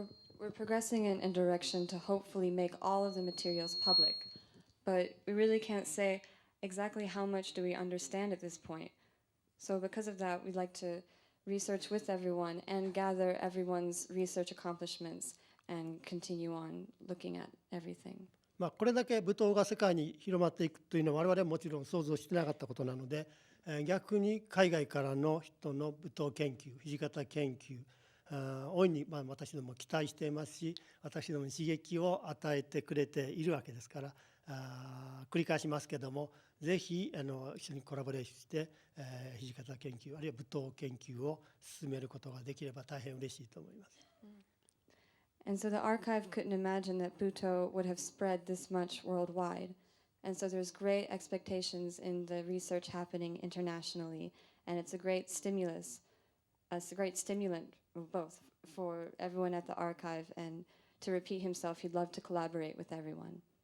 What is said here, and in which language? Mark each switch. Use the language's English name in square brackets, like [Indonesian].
[English] So we're progressing in a direction to hopefully make all of the materials public, but we really can't say exactly how much do we understand at this point. So because of that, we'd like to research with everyone and gather everyone's research accomplishments and continue on looking at everything. [Japanese] これだけ舞踏が世界に広まっていくというのは我々はもちろん想像してなかったことなので、逆に海外からの人の舞踏研究、土方研究、大いに私ども期待していますし、私どもに刺激を与えてくれているわけですから、繰り返しますけども、ぜひ一緒にコラボレーションして、土方研究あるいは舞踏研究を進めることができれば大変嬉しいと思います。 [English] And so the archive couldn't imagine that Butoh would have spread this much worldwide. And so there's great expectations in the research happening internationally, and it's a great stimulus, it's a great stimulant both for everyone at the archive, and to repeat himself, he'd love to collaborate with everyone.